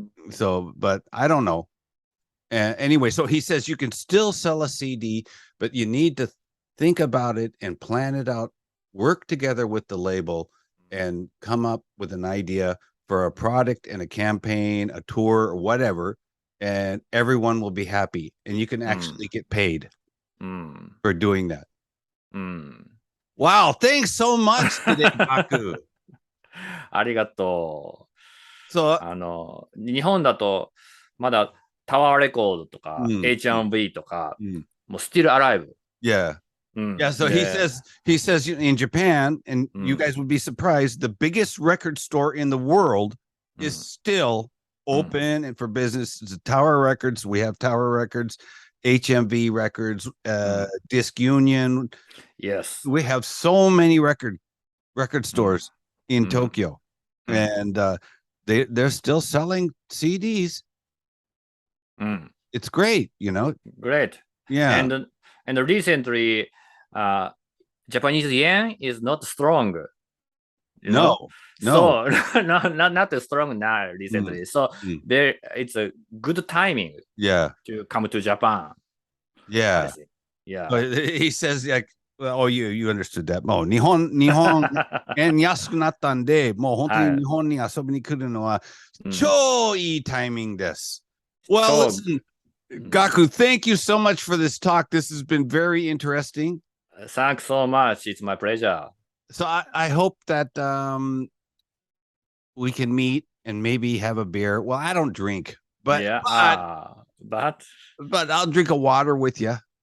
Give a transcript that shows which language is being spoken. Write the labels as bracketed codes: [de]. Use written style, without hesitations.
[en] So, but I don't know. Anyway, so he says you can still sell a CD, but you need to think about it and plan it out, work together with the label, and come up with an idea for a product and a campaign, a tour, or whatever, and everyone will be happy, and you can actually get paid for doing that. Wow, thanks so much today, Gaku. [ja] ありがとう。そう。日本だとまだタワーレコードとか、H&B とか、もう [en] still alive. Yeah. Yeah, so he says in Japan, and you guys would be surprised, the biggest record store in the world is still open and for business. It's Tower Records. We have Tower Records, HMV Records, Disc Union. Yes. We have so many record stores in Tokyo, and they're still selling CDs. It's great, Great. Yeah. And recently, Japanese yen is not strong. No. So not strong now recently. So it's a good timing. Yeah. To come to Japan. Yeah. Yeah. But he says like, you understood that. [ja] もう日本円安くなったんで、もう本当に日本に遊びに来るのは超いいタイミングです。 [en] Well, listen, Gaku, thank you so much for this talk. This has been very interesting. Thanks so much. It's my pleasure. So I hope that we can meet and maybe have a beer. Well, I don't drink, but I'll drink a water with you.